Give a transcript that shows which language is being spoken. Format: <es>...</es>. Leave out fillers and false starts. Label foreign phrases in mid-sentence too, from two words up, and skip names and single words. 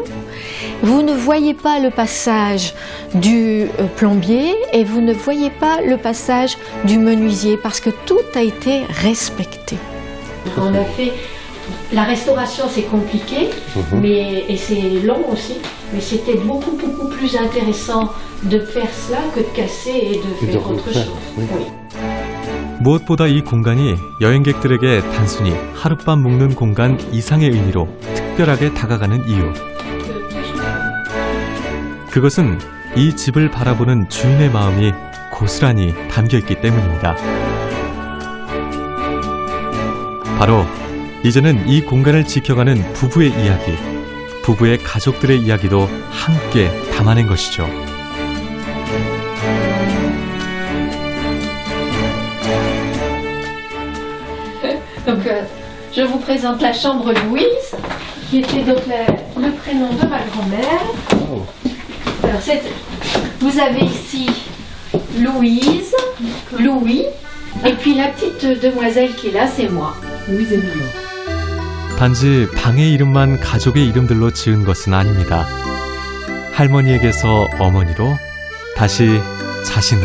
<fr>Vous ne voyez pas le passage du plombier et vous ne voyez pas le passage du menuisier parce que tout a été respecté. On a fait la restauration, c'est compliqué, et c'est long aussi, mais c'était beaucoup plus intéressant de faire cela que de casser et de faire autre chose. Oui.</fr> <ko>무엇보다 이 공간이 여행객들에게 단순히 하룻밤 묵는 공간 이상의 의미로 특별하게 다가가는 이유. 그것은 이 집을 바라보는 주인의 마음이 고스란히 담겨있기 때문입니다. 바로 이제는 이 공간을 지켜가는 부부의 이야기, 부부의 가족들의 이야기도 함께 담아낸 것이죠.</ko> <fr>Donc, je vous présente la chambre Louise, qui était donc le prénom de ma grand-mère. Alors, vous avez ici Louise, Louis, et puis la petite demoiselle qui est là, c'est moi. Louise et Louis.</fr> <ko>단지 방의 이름만 가족의 이름들로 지은 것은 아닙니다. 할머니에게서 어머니로, 다시 자신으로.</ko>